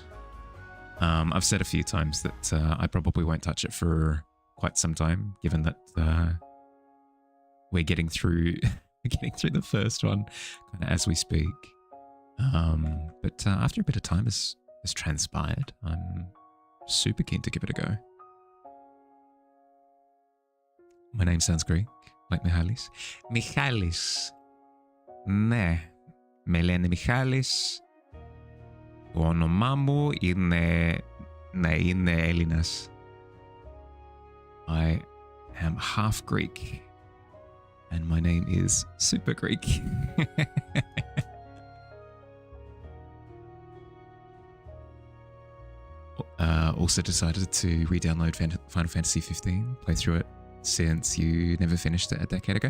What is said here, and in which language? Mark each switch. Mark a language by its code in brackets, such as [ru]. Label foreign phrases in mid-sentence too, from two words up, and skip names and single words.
[en] I've said a few times that I probably won't touch it for quite some time, given that we're getting through the first one kind of as we speak. But after a bit of time has transpired, I'm super keen to give it a go. My name sounds Greek, like Michalis. [el] Michalis. Ναι, με λένε Michalis. Το όνομά μου είναι Έλληνας. [en] I am half Greek and my name is super Greek. Also decided to re-download Final Fantasy 15, play through it since you never finished it a decade ago.